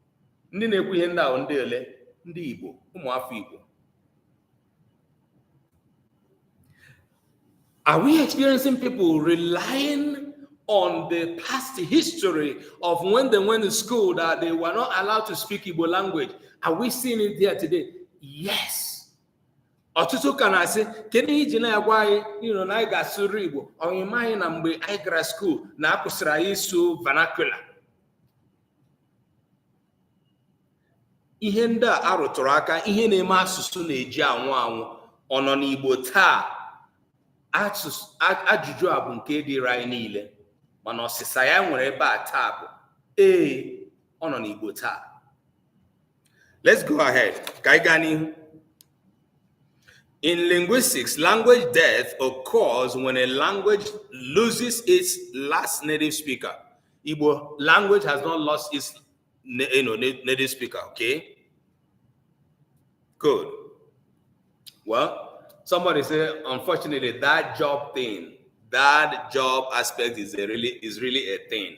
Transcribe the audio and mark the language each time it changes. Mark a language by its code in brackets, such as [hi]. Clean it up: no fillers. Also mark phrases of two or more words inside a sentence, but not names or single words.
[en] Are we experiencing people relying on the past history of when they went to school that they were not allowed to speak Igbo language? Are we seeing it here today? Yes. [ig] Ọtụtụ ka na-asị kedu iji na-agwa anyị na anyị ga-asụrụ Igbo ọnyịma anyị na mgbe anyị gara school na akwụsịrị anyị ịsụ vernacular. Ihe ndị a arụtụrụ aka ihe na-eme asụsụ na-eji anwụ anwụ ọ nọ n'Igbo taa. Ajụjụ a bụ nke dịrị anyị niile mana ọsịsa ya nwere ebe a taa bụ ọ nọ n'Igbo taa. [en] Let's go ahead. [ig] Ka anyị gaa n'ihu. [en] In linguistics, language death occurs when a language loses its last native speaker. Igbo language has not lost its native speaker, okay? Good. Well, somebody said, unfortunately, that job aspect is really a thing.